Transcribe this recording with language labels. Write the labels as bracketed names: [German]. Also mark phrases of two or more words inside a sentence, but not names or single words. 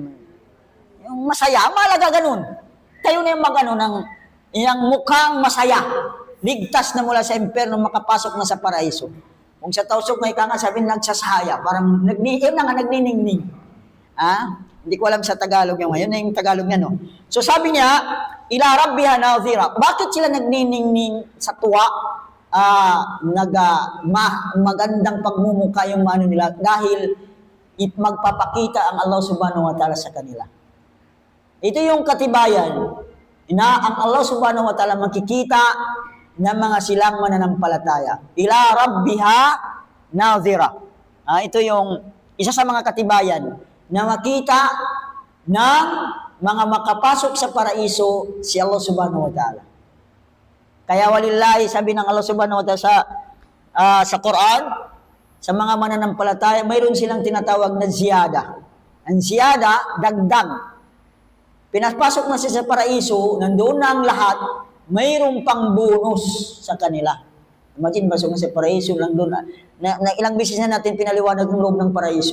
[Filipino] Yung masaya, malaga ganun. Kayo na yung yung mukhang masaya, ligtas na mula sa impyerno, makapasok na sa paraiso. Kung sa tausok may kanga, sabi nagsasaya, parang nagniningning. Hindi ko alam sa Tagalog yung ngayon, yung Tagalog niya, no? So sabi niya, [Arabic] إلى ربها ناظرة. [Filipino] Bakit sila nagniningning sa tuwa? Magandang pagmumukha yung nila dahil magpapakita ang Allah [Arabic] سبحانه وتعالى [Filipino] sa kanila. Ito yung katibayan na ang Allah [Arabic] سبحانه وتعالى [Filipino] makikita ng mga silang mananampalataya. [Arabic] إلى ربها ناظرة. [Filipino] Ito yung isa sa mga katibayan na makita ng mga makapasok sa paraiso si Allah [Arabic] سبحانه وتعالى. [Filipino] Kaya walillahi, sabi ng Allah [Arabic] سبحانه وتعالى [Filipino] sa Quran, sa mga mananampalataya, mayroon silang tinatawag na ziyada. Ang ziyada, dagdag. Pinapasok na siya sa paraiso, nandoon na ang lahat, mayroon pang bonus sa kanila. Imagine, pasok na sa paraiso, nandoon na ilang beses na natin pinaliwanag ng loob ng paraiso.